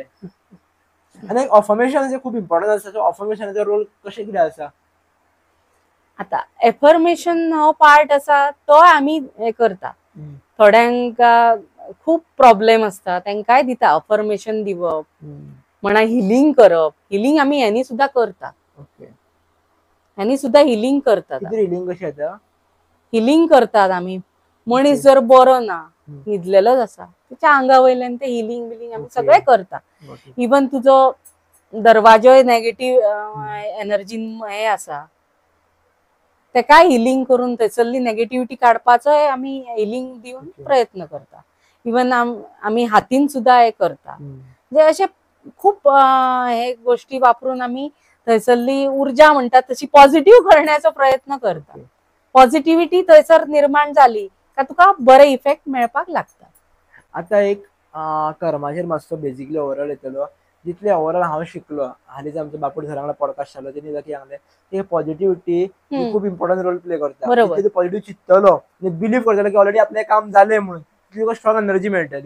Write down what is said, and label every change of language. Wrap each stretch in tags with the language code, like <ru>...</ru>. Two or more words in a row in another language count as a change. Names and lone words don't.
<kok>आणि अफर्मेशन खूप इम्पॉर्टंट आसा सो अफर्मेशनाचो रोल कशें कितें आसा. आता एफर्मेशन हो पार्ट आसा तो आम्ही हे करता थोड्यांक खूप प्रॉब्लेम असता तांकांय दिता अफर्मेशन दिवप म्हणा हिलिंग करप हिलिंग आम्ही यांनी सुद्धा करता.</kok> <mr>यांनी सुद्धा हिलिंग करतात.</mr> <kok>हिलिंग कशी येता हिलिंग करतात आम्ही मनीस जर बरो ना न्हिदलेलोच आसा त्याच्या आंगा वयल्यान ते हिलिंग बिलिंग आम्ही सगळे करता. इवन तुजो दरवाजोय</kok> <en>negative energy</en> <kok>हे आसा तेका हिलिंग करून थंयसरली नेगेटिव्हिटी काडपाचो आम्ही हिलिंग दिवन प्रयत्न करता. इवन आम्ही हातीन सुद्धा हे करता.</kok> <mr>म्हणजे असे खूप हे गोष्टी वापरून आम्ही थंयसरली ऊर्जा म्हणतात तशी पॉझिटिव्ह करण्याचा प्रयत्न करता.</mr> <kok>पॉझिटिव्हिटी थंयसर निर्माण झाली का तुका बरे इफेक्ट मेळपाक लागतात. आता एक कर्माचेर मातसो</kok> <en>basically overall</en> <kok>येतलो. जितले ओवरऑल हांव शिकलो, हालींच आमचो बापूड सरांगला पॉडकास्ट जालो तेणी जाकी सांगले की पॉझिटिव्हिटी ही खूप</kok> <en>important role play</en> <kok>करता. बरोबर. तू पॉझिटिव्ह चिंततलो आणि बिलीव्ह करतलो की ऑलरेडी आपले काम झाले म्हणून तुका</kok> <en>strong energy</en> <kok>मेळटली.</kok>